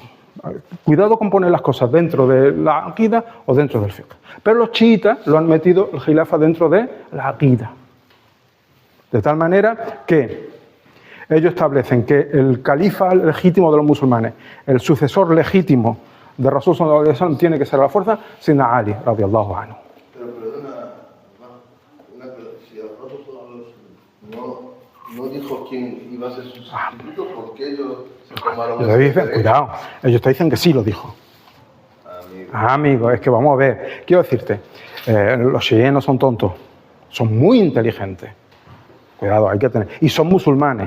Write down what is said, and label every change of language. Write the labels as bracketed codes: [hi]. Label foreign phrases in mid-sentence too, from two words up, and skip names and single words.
[es] Cuidado con poner las cosas dentro de la aqida o dentro del fiqh. Pero los chiitas lo han metido el khilafa dentro de la aqida. De tal manera que ellos establecen que el califa legítimo de los musulmanes, el sucesor legítimo de Rasul [ar] صلى الله عليه وسلم, [es] tiene que ser a la fuerza Sayyidina Ali, [ar] رضي الله عنه. [es] Pero perdona, si Rasul [ar] صلى الله عليه وسلم [es] no dijo quién iba a ser su sustituto, ¿por qué ellos se tomaron ese Dicen, cuidado, ellos te dicen que sí lo dijo. Amigo, es que vamos a ver, quiero decirte, los chiíes no son tontos, son muy inteligentes. Cuidado, hay que tener. Y son musulmanes.